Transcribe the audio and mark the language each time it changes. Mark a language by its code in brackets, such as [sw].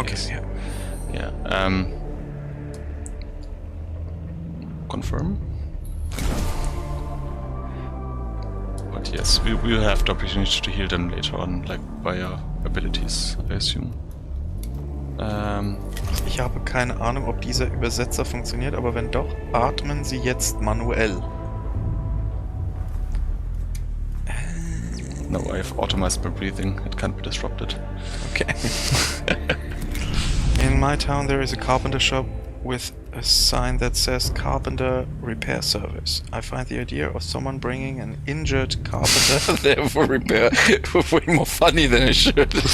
[en] Okay. yes. Yeah. Yeah. Confirm. But yes, we will have the opportunity to heal them later on, like via abilities, I assume. [de] Ich habe keine Ahnung, ob dieser Übersetzer funktioniert, aber wenn doch, atmen Sie jetzt manuell. [en] No, I've automized my breathing. It can't be disrupted. Okay. In my town there is a carpenter shop with a sign that says Carpenter Repair Service. I find the idea of someone bringing an injured carpenter there for repair way more funny than it should.